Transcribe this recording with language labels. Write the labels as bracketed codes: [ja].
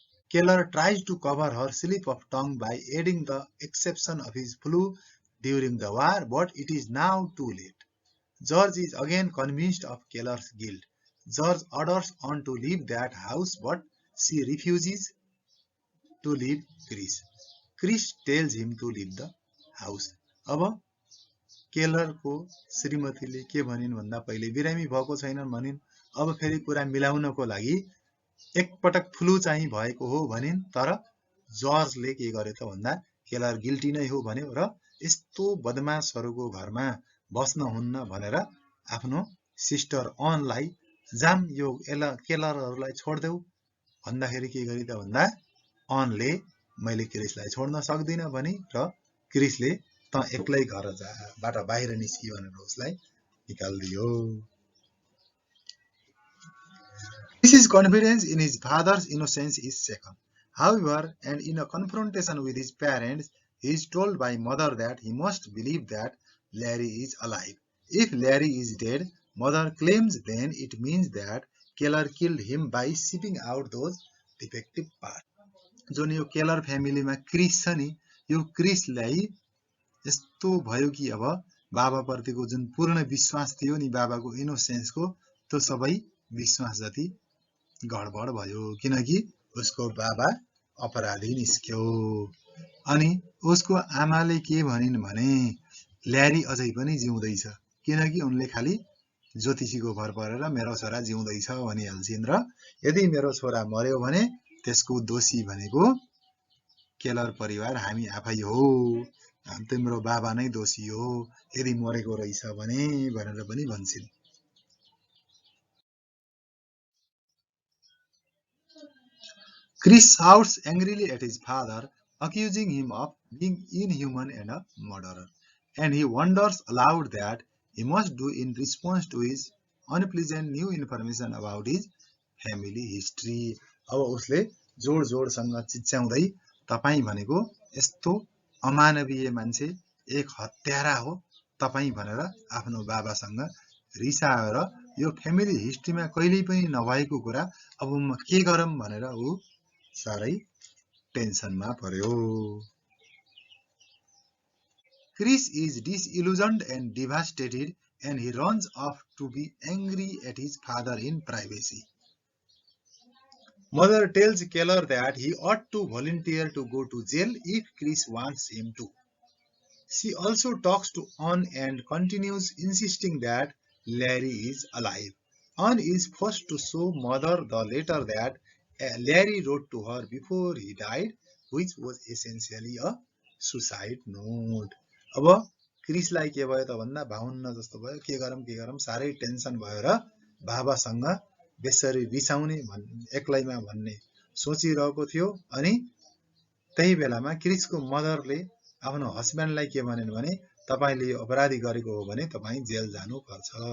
[en] Keller tries to cover her slip of tongue by adding the exception of his flu during the war, but it is now too late. George is again convinced of Keller's guilt. George orders Anne to leave that house, but she refuses to leave Chris. Chris tells him to leave the house. [ne] अब केलरको श्रीमतीले के भनिन् भन्दा पहिले बिरामी भएको छैनन् भनिन्। अब फेरि कुरा मिलाउनको लागि एकपटक फ्लू चाहिँ भएको हो भनिन्, तर जजले के गर्यो त भन्दा केलर गिल्टी नै हो भन्यो र यस्तो बदमासहरूको घरमा बस्न हुन्न भनेर आफ्नो सिस्टर अनलाई जाम यो केलरहरूलाई छोड्देऊ भन्दाखेरि के गरी त भन्दा अनले मैले क्रिसलाई छोड्न सक्दिनँ भनी र क्रिसले त एक्लै घरबाट बाहिर निस्कि भनेर उसलाई निकालिदियो। [en] His confidence in his father's innocence is shaken. However, and in a confrontation with his parents, he is told by mother that he must believe that Larry is alive. If Larry is dead, mother claims then it means that Keller killed him by shipping out those defective parts. [ne] जुन यो Keller फ्यामिलीमा Chris छ नि, यो क्रिसलाई यस्तो भयो कि अब बाबाप्रतिको जुन पूर्ण विश्वास थियो नि, बाबाको इनोसेन्सको, त्यो सबै विश्वास जति गडबड भयो, किनकि उसको बाबा अपराधी निस्क्यो। अनि उसको आमाले के भनिन् भने ल्यारी अझै पनि जिउँदैछ, किनकि उनले खाली ज्योतिषीको भर परेर मेरो छोरा जिउँदैछ भनिहाल्छिन् र यदि मेरो छोरा मर्यो भने त्यसको दोषी भनेको केलर परिवार हामी आफै हो, तिम्रो बाबा नै दोषी हो यदि मरेको रहेछ भने भनेर पनि भन्छन्। [en] Chris shouts angrily at his father, accusing him of being inhuman and a murderer, and he wonders aloud that he must do in response to his unpleasant new information about his family history. [ne] अब उसले जोड जोडसँग चिच्याउँदै तपाई भनेको यस्तो अमानवीय मान्छे, एक हत्यारा हो तपाई भनेर आफ्नो बाबासँग रिसाएर यो फ्यामिली हिस्ट्रीमा कहिल्यै पनि नभएको कुरा अब म के गरौँ भनेर ऊ साह्रै टेन्सनमा पर्यो। [en] Chris is disillusioned and devastated, and he runs off to be angry at his father in privacy. Mother tells Keller that he ought to volunteer to go to jail if Chris wants him to. She also talks to Ann and continues insisting that Larry is alive. Ann is forced to show mother the letter that Larry wrote to her before he died, which was essentially a suicide note. [ne] अब क्रिसलाई के भयो त भन्दा भाउन्न जस्तो भयो, के गरौँ साह्रै टेन्सन भयो र बाबासँग बेसरी रिसाउने एक्लैमा भन्ने सोचिरहेको थियो। अनि त्यही बेलामा क्रिसको मदरले आफ्नो हस्बेन्डलाई के भनिन् भने तपाईले यो अपराधी गरेको हो भने तपाई जेल जानुपर्छ।